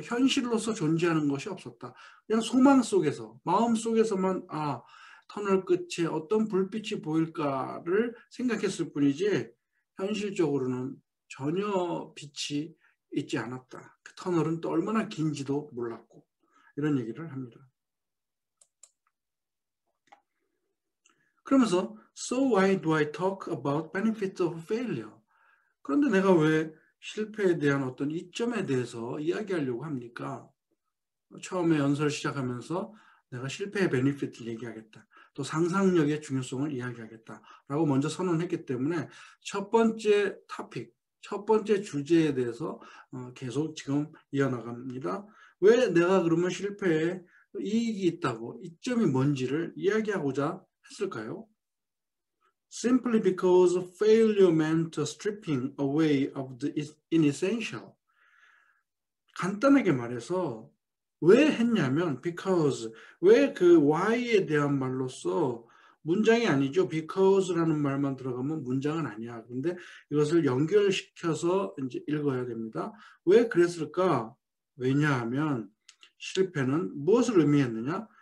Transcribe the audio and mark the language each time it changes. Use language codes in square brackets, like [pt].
[ko] 현실로서 존재하는 것이 없었다. 그냥 소망 속에서, 마음 속에서만 터널 끝에 어떤 불빛이 보일까를 생각했을 뿐이지 현실적으로는 전혀 빛이 있지 않았다. 그 터널은 또 얼마나 긴지도 몰랐고 이런 얘기를 합니다. 그러면서 [en] So why do I talk about benefits of failure? [ko] 그런데 내가 왜 실패에 대한 어떤 이점에 대해서 이야기하려고 합니까? 처음에 연설 시작하면서 내가 실패의 베니핏을 얘기하겠다. 또 상상력의 중요성을 이야기하겠다라고 먼저 선언했기 때문에 첫 번째 토픽, 첫 번째 주제에 대해서 계속 지금 이어나갑니다. 왜 내가 그러면 실패에 이익이 있다고 이점이 뭔지를 이야기하고자 했을까요? [en] Simply because failure meant stripping away of the inessential. [ko] 간단하게 말해서 왜 했냐면 because, 왜 그 why에 대한 말로써 문장이 아니죠. because라는 말만 들어가면 문장은 아니야. 근데 이것을 연결시켜서 이제 읽어야 됩니다. 왜 그랬을까? 왜냐하면 실패는 무엇을 의미했느냐?